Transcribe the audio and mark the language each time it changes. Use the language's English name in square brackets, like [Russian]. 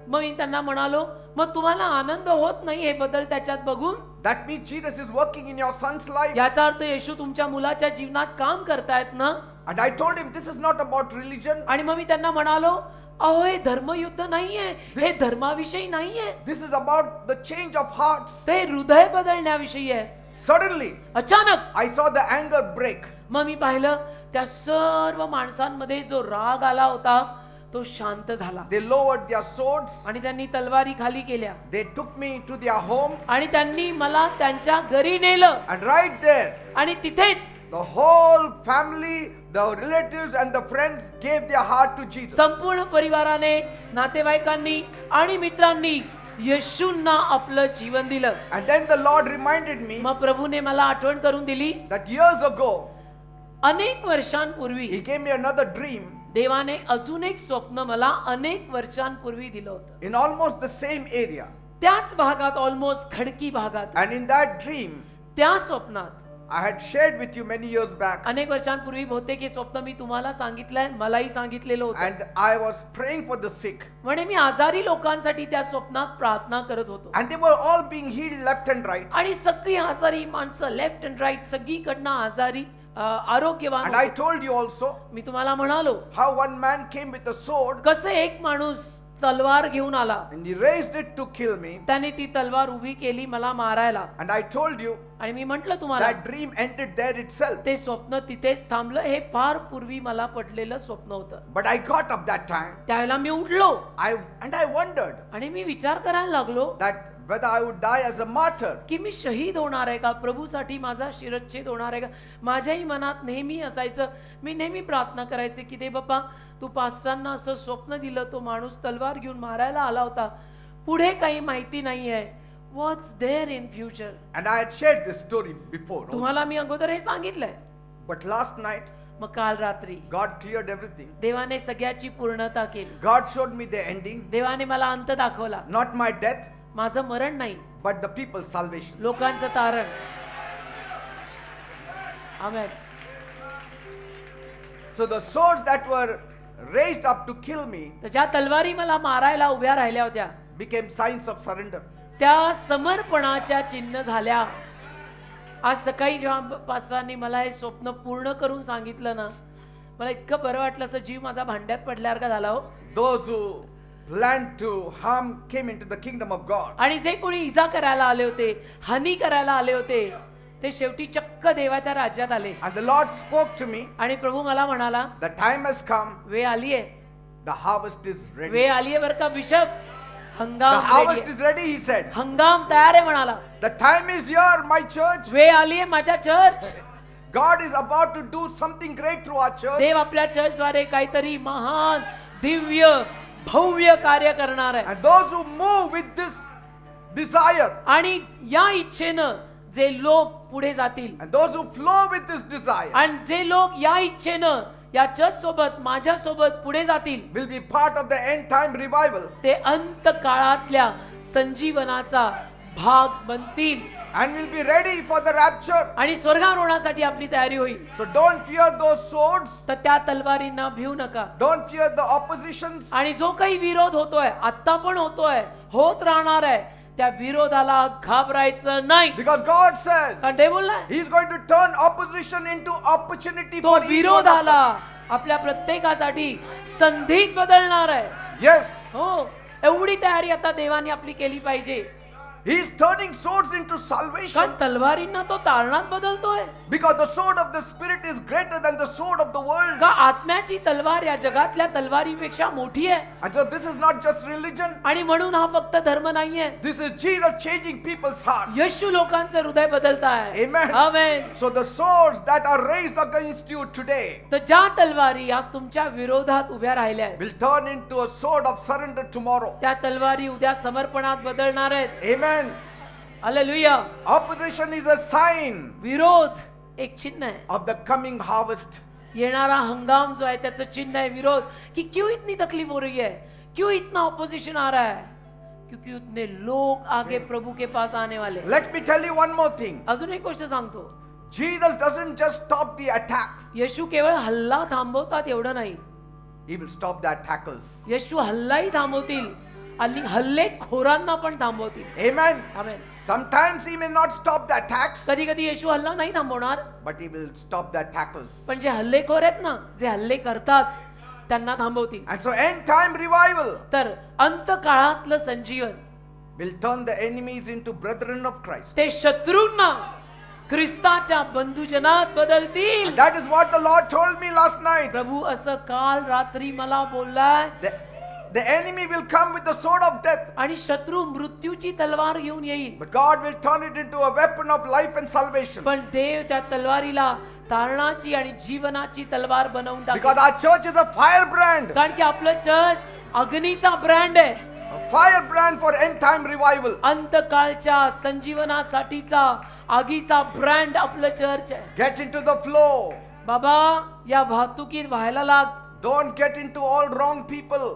[Marathi] मग मी त्यांना म्हणालो, मग तुम्हाला आनंद होत नाही हे बदल त्याच्यात बघून? [English] That means Jesus is working in your son's life. [Marathi] याचा अर्थ येशू तुमच्या मुलाच्या जीवनात काम करतायत ना. [English] And I told him, this is not about religion. [Marathi] आणि मग मी त्यांना म्हणालो, अहो हे धर्मयुद्ध नाहीये, हे धर्माविषयी नाहीये, [English] This is about the change of hearts. [Marathi] ते हृदय बदलण्याविषयी आहे. [English] Suddenly, [Marathi] अचानक [English] I saw the anger break. [Marathi] मग मी पाहिलं त्या सर्व माणसांमध्ये जो राग आला होता तो शांत झाला [English] They lowered their swords. [Marathi] आणि त्यांनी तलवारी खाली केल्या [English] They took me to their home. [Marathi] आणि त्यांनी मला त्यांच्या घरी नेलं [English] And right there, [Marathi] आणि तिथेच [English] the whole family, the relatives and the friends gave their heart to Jesus. [Marathi] संपूर्ण परिवाराने, नातेवाईकांनी आणि मित्रांनी येशूंना आपलं जीवन दिलं. [English] And then the Lord reminded me [Marathi] मग प्रभूने मला आठवण करून दिली, [English] that years ago, [Marathi] अनेक वर्षांपूर्वी [English] He gave me another dream [Marathi] देवाने अजून एक स्वप्न मला अनेक वर्षांपूर्वी दिलं होतं. [English] in almost the same area. [Marathi] त्याच भागात, ऑलमोस्ट खडकी भागात. [English] And in that dream, [Marathi] त्या स्वप्नात [English] I had shared with you many years back. [Marathi] अनेक वर्षांपूर्वी बहुतेक हे स्वप्न मी तुम्हाला सांगितलंय, मलाही सांगितलेलं होतं. [English] And I was praying for the sick. [Marathi] म्हणे मी आजारी लोकांसाठी त्या स्वप्नात प्रार्थना करत होतो. [English] And they were all being healed left and right. [Marathi] आणि सगळी आजारी माणसं [English] left and right [Marathi] सगळीकडनं आजारी आरोग्यवान [English] And [Marathi] होते. [English] I told you also [Marathi] मी तुम्हाला म्हणालो [English] how one man came with a sword [Marathi] कसं एक माणूस तलवार घेऊन आला, [English] and he raised it to kill me. [Marathi] त्याने ती तलवार उभी केली मला मारायला. [English] And I told you [Marathi] आणि मी म्हंटल तुम्हाला [English] that dream ended there itself. [Marathi] ते स्वप्न तिथेच थांबलं. हे फार पूर्वी मला पडलेलं स्वप्न होतं. [English] But I got up that time. [Marathi] त्यावेळेला मी उठलो [English] I wondered [Marathi] आणि मी विचार करायला लागलो [English] that whether I would die as a martyr. [Marathi] की मी शहीद होणार आहे का, प्रभूसाठी माझा शिरच्छेद होणार आहे का. माझ्याही मनात नेहमी असायचं, मी नेहमी प्रार्थना करायचे की दे बाप्पा तू पास्टरांना असं स्वप्न दिलं, तो माणूस तलवार घेऊन मारायला आला होता, पुढे काही माहिती नाहीये, [English] What's there in future. And I had shared this story before. [Marathi] तुम्हाला मी अगोदर हे सांगितलंय. [English] But last night, [Marathi] मग काल रात्री [English] God cleared everything. [Marathi] देवाने सगळ्याची पूर्णता केली. [English] God showed me the ending. [Marathi] देवाने मला अंत दाखवला. [English] Not my death, [Marathi] माझं मरण नाही, but the people's salvation. लोकांचं तारण. आमेन. [English] So the swords that were raised up to kill me [Marathi] तर ज्या तलवारी मला मारायला उभ्या राहिल्या होत्या [English] became signs of surrender. [Marathi] त्या समर्पणाच्या चिन्ह झाल्या. आज सकाळी जेव्हा पास्टरांनी मला हे स्वप्न पूर्ण करून सांगितलं ना, मला इतकं बरं वाटलं, असं जीव माझा भांड्यात पडल्यासारखा झाला हो. [English] Those who planned to harm came into the kingdom of God. [Marathi] आणि जे कोणी इजा करायला आले होते, हानी करायला आले होते, ते शेवटी चक्क देवाच्या राज्यात आले. [English] And the Lord spoke to me, [Marathi] आणि प्रभू मला म्हणाला, [English] the time has come, [Marathi] वेळ आलीये, [English] the harvest is ready. [Marathi] वेळ आलीये बरं का बिशप, [English] The [Marathi] हंगाम [English] harvest ready is ready, he said. [Marathi] आहे. हंगाम तयार आहे म्हणाला. [English] The time is here, my church. [Marathi] वेळ आलीये माझ्या church. [English] God is about to do something great through our church. [Marathi] देव आपल्या चर्चद्वारे काहीतरी महान, दिव्य, भव्य कार्य करणार आहे. [English] And those who move with this desire, [Marathi] आणि या इच्छेनं जे लोक पुढे जातील, [English] and those who flow with this desire, [Marathi] आणि जे लोक या इच्छेनं या चर्च सोबत माझ्या सोबत पुढे जातील, [English] will be part of the end time revival [Marathi] ते अंत काळातल्या संजीवनाचा भाग बनतील [English] and will be ready for the rapture. [Marathi] आणि स्वर्गारोहणासाठी आपली तयारी होईल. [English] So don't fear those swords. [Marathi] तर त्या तलवारींना भिवू नका. [English] Don't fear the oppositions. [Marathi] आणि जो काही विरोध होतोय, आता पण होतोय, होत राहणार आहे, त्या विरोधाला घाबरायचं नाही. [English] Because God says [Marathi] कारण ते बोललाय, [English] He is going to turn opposition into opportunity [Marathi] तो [English] for each one of [Marathi] विरोधाला [English] us. [Marathi] आपल्या प्रत्येकासाठी संधीत बदलणार आहे. [English] Yes, [Marathi] हो, एवढी तयारी आता देवाने आपली केली पाहिजे. [English] He is turning swords into salvation. [Marathi] कारण तलवारींना तो तारणात बदलतोय. [English] Because the sword of the Spirit is greater than the sword of the world. [Marathi] का आत्म्याची तलवार या जगातल्या तलवारीपेक्षा मोठी आहे. [English] And so this is not just religion. [Marathi] आणि म्हणून हा फक्त धर्म नाहीये. [English] This is Jesus changing people's hearts. [Marathi] येशू लोकांचं हृदय बदलताय. [English] Amen. [Marathi] Amen. [English] So the swords that are raised against you today [Marathi] तर ज्या तलवारी आज तुमच्या विरोधात उभ्या राहिल्या आहेत, [English] will turn into a sword of surrender tomorrow. [Marathi] त्या तलवारी उद्या समर्पणात बदलणार आहेत. [English] Amen. [Marathi] Hallelujah. [English] Opposition is a sign [Marathi] विरोध एक चिन्ह है, [English] of the coming harvest. [Marathi] येणारा हंगाम जो है त्याचं चिन्ह है विरोध. [Hindi] कि क्यों इतनी तकलीफ हो रही है, क्यों इतना ऑपोजिशन आ रहा है, क्योंकि उतने लोग आगे प्रभु के पास आने वाले. [English] Let me tell you one more thing. [Marathi] अजून एक गोष्ट सांगतो, [English] Jesus doesn't just stop the attack. [Marathi] येशू केवळ हल्ला थांबवतात एवढं नाही, [English] He will stop the attackers. [Marathi] येशू हल्लाही थांबवतील आणि हल्लेखोरांना पण थांबवतील. [English] Amen. [Marathi] Amen. [English] Sometimes he may not stop the attacks, [Marathi] कधी कधी येशू हल्ला नाही थांबवणार, [English] but he will stop the attackers. [Marathi] पण जे हल्लेखोर आहेत ना, जे हल्ले करतात त्यांना थांबवतील. [English] And so end time revival [Marathi] तर अंत काळातलं संजीवन [English] will turn the enemies into brethren of Christ. [Marathi] ते शत्रूंना ख्रिस्ताच्या बंधुजनात बदलतील. [English] That is what the Lord told me last night. [Marathi] प्रभू असं काल रात्री मला बोललाय. [English] The enemy will come with the sword of death, [Marathi] आणि शत्रू मृत्यूची तलवार घेऊन येईल, [English] but God will turn it into a weapon of life and salvation. [Marathi] पण देव त्या तलवारीला तारणाची आणि जीवनाची तलवार बनवून [English] Because [Marathi] टाकेल. [English] our church is a firebrand, [Marathi] कारण की आपलं चर्च अग्नीचा ब्रँड आहे. [English] a firebrand for end time revival. [Marathi] अंतकाळच्या संजीवनासाठीचा आगीचा ब्रँड आपलं चर्च आहे. [English] Get into the flow. [Marathi] बाबा या वाहतुकीत व्हायला लाग. [English] Don't get into all wrong people.